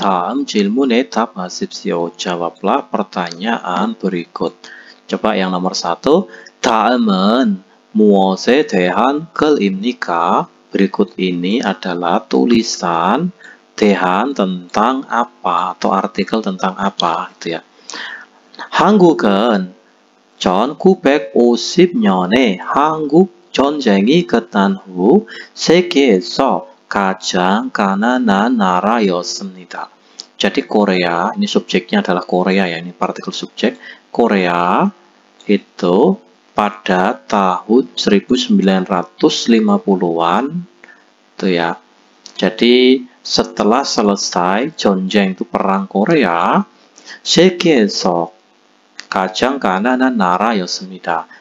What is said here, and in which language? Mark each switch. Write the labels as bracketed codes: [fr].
[ko] 다음 질문에 답하십시오. [id] Jawablah pertanyaan berikut. Coba yang nomor 1. [ko] 다음은 무엇에 대한 글입니까? [id] Berikut ini adalah tulisan 대한 tentang apa atau artikel tentang apa gitu ya. [ko] 한국은 1950년에 한국 전쟁이 끝난 후 세계에서 가장 가난한 나라였습니다. [id] Jadi Korea, ini subjeknya adalah Korea ya, ini partikel subjek. Korea itu pada tahun 1950-an itu ya. Jadi setelah selesai 전쟁 itu perang Korea, [ko] 세계에서 가장 가난한 나라였습니다.